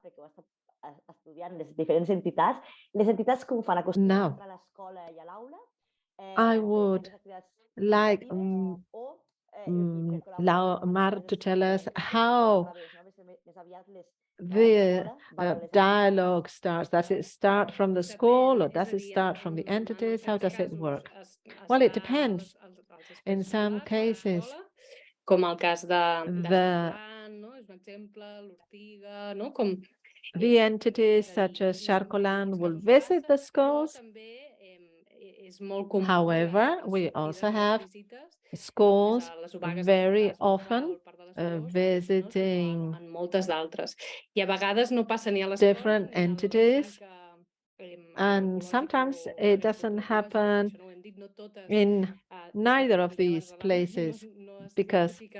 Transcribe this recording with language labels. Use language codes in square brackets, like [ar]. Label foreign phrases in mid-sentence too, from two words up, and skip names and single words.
[en] Now, I would like Mar to tell us how the dialogue starts. Does it start from the school or does it start from the entities? How does it work? Well, it depends. In some cases, [ca] com el cas de [en] the entities such as Charcoland will visit the schools. However, we also have schools very often visiting different entities, and sometimes it doesn't happen in neither of these places because